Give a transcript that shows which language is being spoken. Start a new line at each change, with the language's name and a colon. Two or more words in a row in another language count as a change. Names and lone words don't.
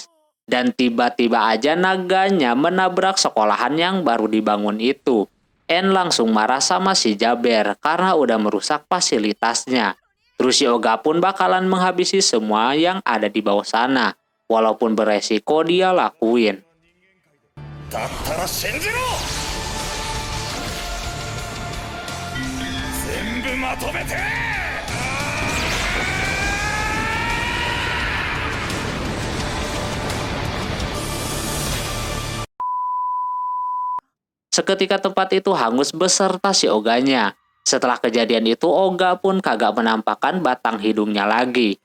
Indonesian: Dan tiba-tiba aja naganya menabrak sekolahan yang baru dibangun itu. En langsung marah sama si Jaber karena udah merusak fasilitasnya. Terus si Oga pun bakalan menghabisi semua yang ada di bawah sana. Walaupun beresiko dia lakuin.
Japanese: だったら信じろ。全部まとめて。
Indonesian: Seketika tempat itu hangus beserta si Oganya. Setelah kejadian itu Oga pun kagak menampakkan batang hidungnya lagi.